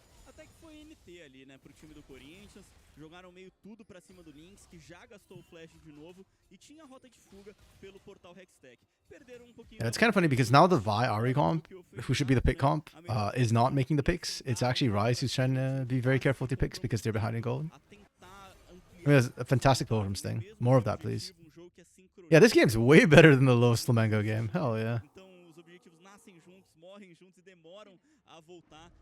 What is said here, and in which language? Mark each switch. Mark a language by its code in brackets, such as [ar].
[pt] Até que foi NT ali, né, pro time do Corinthians. Jogaram meio tudo pra cima do Lynx, que já gastou o flash de novo e tinha a rota de fuga pelo portal Hextech. Perderam pouquinho. [en] Yeah, it's kind of funny because now the Vi Ari comp, who should be the pick comp, is not making the picks. It's actually Rise who's trying to be very careful with their picks because they're behind in gold. I mean, that's a fantastic pull from Sting. More of that, please. Yeah, this game's way better than the Los Flamengo game. Hell yeah. [pt] Então os objetivos nascem juntos, morrem juntos e demoram a voltar.